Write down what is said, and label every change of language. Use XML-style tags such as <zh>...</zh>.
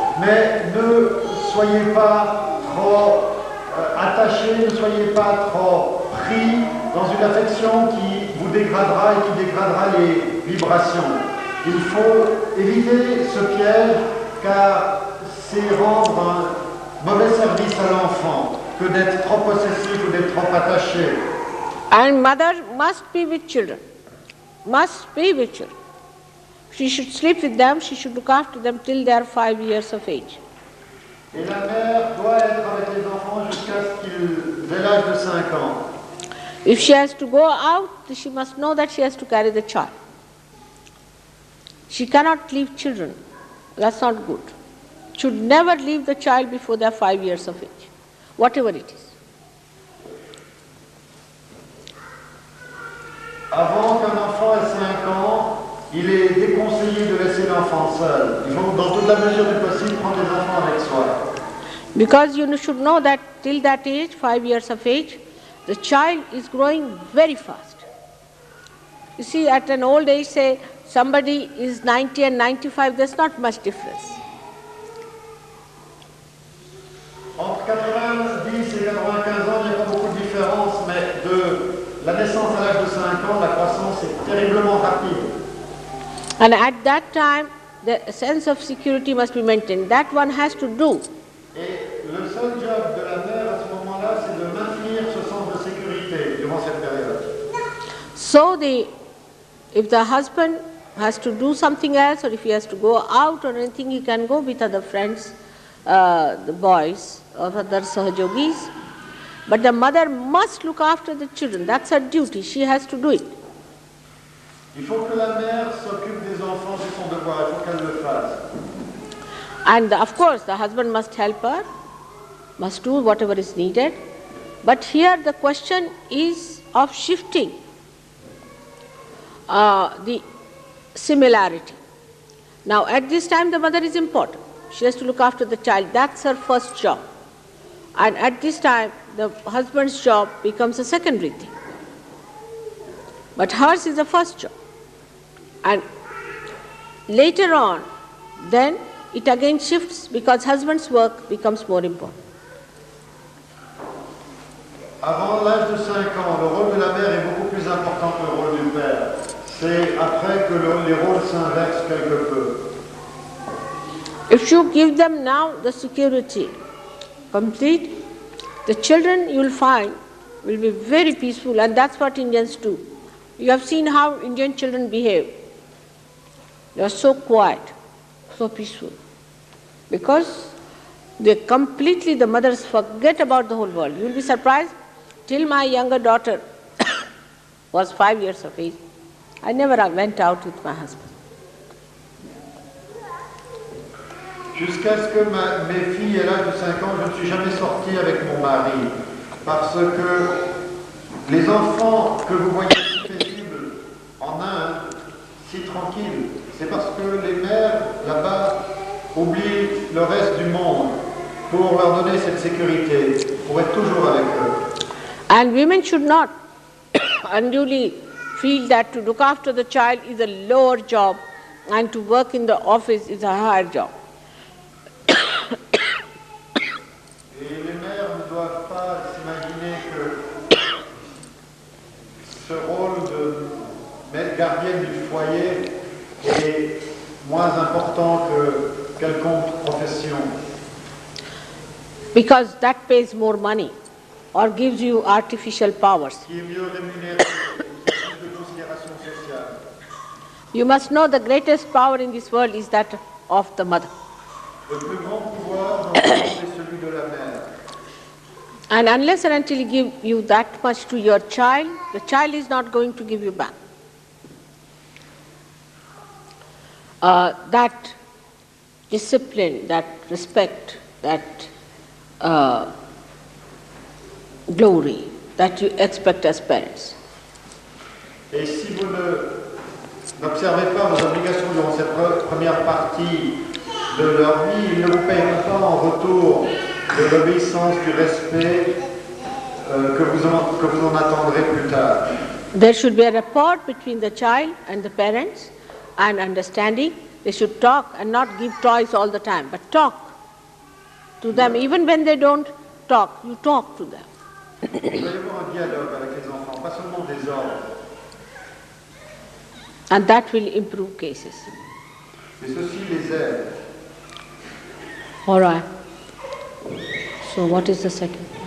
<fr>Mais ne soyez pas trop attachés, ne soyez pas trop pris dans une affection qui vous dégradera et qui dégradera les vibrations. Il faut éviter ce piège car c'est rendre un mauvais service à l'enfant que d'être trop possessif ou d'être trop attaché.</fr> <en>And mother must be with children. Must be with children. She should sleep with them, she should look after them till they are 5 years of age.</en> <fr>Et la mère doit être avec les enfants jusqu'à ce qu'ils aient l'âge de 5 ans.</fr> <en>If she has to go out, she must know that she has to carry the child. She cannot leave children. That's not good. Should never leave the child before they are 5 years of age, whatever it is.</en> <fr>Avant qu'un enfant ait 5 ans, il est déconseillé de laisser l'enfant seul. Il faut, dans toute la mesure du possible, prendre les enfants avec soi.</fr> <en>Because you should know that till that age, 5 years of age, the child is growing very fast. You see, at an old age, say somebody is 90 and 95, there's not much difference.</en> <fr>Entre 90 et 95 ans, il n'y a pas beaucoup de différence, mais de la naissance à l'âge de 5 ans, la croissance est terriblement rapide.</fr> <en>And at that time, the sense of security must be maintained. That one has to do.</en> <fr>Et le seul job de la mère à ce moment-là, c'est de maintenir ce sens de sécurité durant cette période.</fr> <en>So if the husband has to do something else, or if he has to go out or anything, he can go with other friends, the boys or other Sahaja Yogis. But the mother must look after the children. That's her duty. She has to do it.</en> <fr>Il faut que la mère s'occupe des enfants, c'est son devoir, il faut qu'elle le fasse.</fr> <en>And of course, the husband must help her, must do whatever is needed. But here the question is of shifting the similarity. Now, at this time, the mother is important. She has to look after the child. That's her first job. And at this time, the husband's job becomes a secondary thing. But hers is the first job. And later on, then it again shifts because husband's work becomes more important.</en> <fr>Avant l'âge de 5 ans, le rôle de la mère est beaucoup plus important que le rôle du père. C'est après que les rôles s'inversent quelque peu.</fr> <en>If you give them now the security complete, the children you will find will be very peaceful, and that's what Indians do. You have seen how Indian children behave. They are so quiet, so peaceful. Because the mothers forget about the whole world. You will be surprised, till my younger daughter was 5 years of age, I never went out with my husband.</en> <fr>Jusqu'à ce que mes filles aient l'âge de 5 ans, je ne suis jamais sorti avec mon mari. Parce que les enfants que vous voyez si paisibles en Inde, si tranquilles, c'est parce que les mères là-bas oublient le reste du monde pour leur donner cette sécurité, pour être toujours avec eux.</fr> <en>And women should not unduly feel that to look after the child is a lower job and to work in the office is a higher job.</en> <fr>Et les mères ne doivent pas s'imaginer que ce rôle de gardienne du foyer est moins important que quelconque profession.</fr> <en>Because that pays more money or gives you artificial powers.</en> <fr>Qui est mieux rémunéré, qui a plus de considération sociale.</fr> <en>You must know the greatest power in this world is that of the mother.</en> <fr>Le plus grand pouvoir dans le monde est celui de la mère.</fr> <en>And unless and until you give you that much to your child, the child is not going to give you back. That discipline, that respect, that glory that you expect as parents.</en> <fr>Et si vous n'observez pas vos obligations durant cette première partie de leur vie, ils ne vous paieront pas en retour de l'obéissance, du respect que vous en attendrez plus tard.</fr> <en>There should be a rapport between the child and the parents and understanding. They should talk and not give toys all the time, but talk to them. Even when they don't talk, you talk to them.</en> <fr>Il doit y avoir un dialogue avec les enfants, pas seulement des ordres.</fr> <en>And that will improve cases.</en> <fr>Et ceci les aide.</fr> <en>All right. So what is the second?</en>